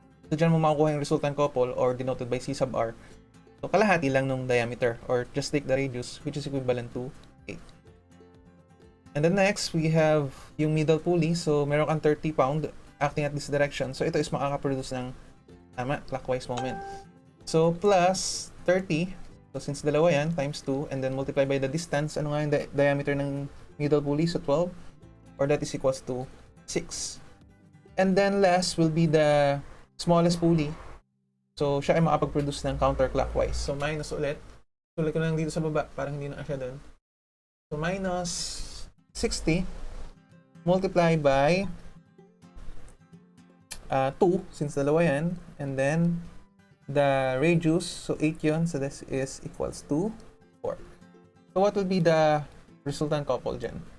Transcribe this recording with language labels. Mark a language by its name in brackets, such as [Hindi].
[Filipino] So, dyan mo makukuha yung resultant couple or denoted by C sub R. So, kalahati lang nung diameter [English] or just take the radius which is equivalent to 8. [Filipino] And then next, we have yung middle pulley. So, meron kang 30 pound acting at this direction. So, ito is makakaproduce ng clockwise moment. So, plus 30. So, since dalawa yan, times 2. And then multiply by the distance. Ano nga yung diameter ng middle pulley? So, 12. [English] Or that is equals to 6. And then last will be the smallest pulley. [Filipino] So, siya ay makapag-produce ng counterclockwise. So, minus ulit. Sulit ko lang dito sa baba, parang hindi na siya doon. So, minus 60 multiply by 2, since dalawa yan. [English] And then, the radius, so 8 yun. So, this is equals to 4. So, what will be the resultant couple dyan?